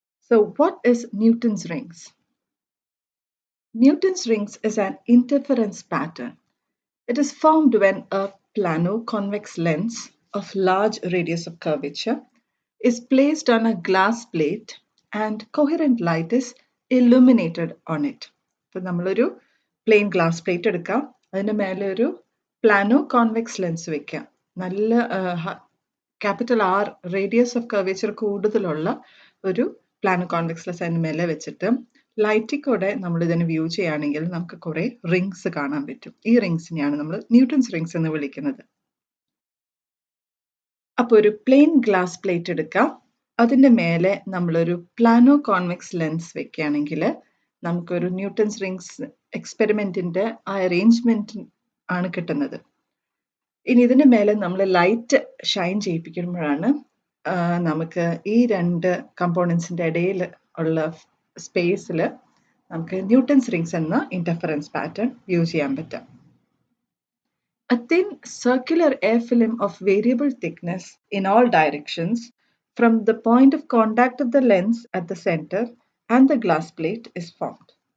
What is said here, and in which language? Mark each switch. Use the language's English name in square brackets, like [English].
[English] So, what is Newton's rings? Newton's rings is an interference pattern. It is formed when a plano-convex lens of large radius of curvature is placed on a glass plate and coherent light is illuminated on it. [Malayalam] ഇപ്പോൾ നമ്മളൊരു plain glass plate എടുക്കാം, അതിൻ്റെ മേലെ ഒരു പ്ലാനോ convex lens വെക്കാം. നല്ല capital R radius of curvature കൂടുതലുള്ള ഒരു പ്ലാനോ കോൺവെക്സ് ലെൻസ് അതിന് മേലെ വെച്ചിട്ട് ലൈറ്റിൽ കൂടെ നമ്മൾ ഇതിനെ വ്യൂ ചെയ്യുകയാണെങ്കിൽ നമുക്ക് കുറേ റിങ്സ് കാണാൻ പറ്റും. ഈ റിങ്സിനെയാണ് നമ്മൾ ന്യൂട്ടൺസ് റിങ്സ് എന്ന് വിളിക്കുന്നത്. അപ്പോൾ ഒരു പ്ലെയിൻ ഗ്ലാസ് പ്ലേറ്റ് എടുക്കാം, അതിൻ്റെ മേലെ നമ്മളൊരു പ്ലാനോ കോൺവെക്സ് ലെൻസ് വെക്കുകയാണെങ്കിൽ നമുക്കൊരു ന്യൂട്ടൺസ് റിങ്സ് എക്സ്പെരിമെൻറ്റിൻ്റെ ആ അറേഞ്ച്മെൻറ്റ് ആണ് കിട്ടുന്നത്. ഇനി ഇതിൻ്റെ മേലെ നമ്മൾ ലൈറ്റ് ഷൈൻ ചെയ്യിപ്പിക്കുമ്പോഴാണ് നമുക്ക് ഈ രണ്ട് കമ്പോണൻസിൻ്റെ ഇടയിൽ ഉള്ള സ്പേസിൽ നമുക്ക് ന്യൂട്ടൺസ് റിങ്സ് എന്ന ഇൻ്റർഫറൻസ് പാറ്റേൺ യൂസ് ചെയ്യാൻ പറ്റും. [English] A thin circular air film of variable thickness in all directions from the point of contact of the lens at the center and the glass plate is formed.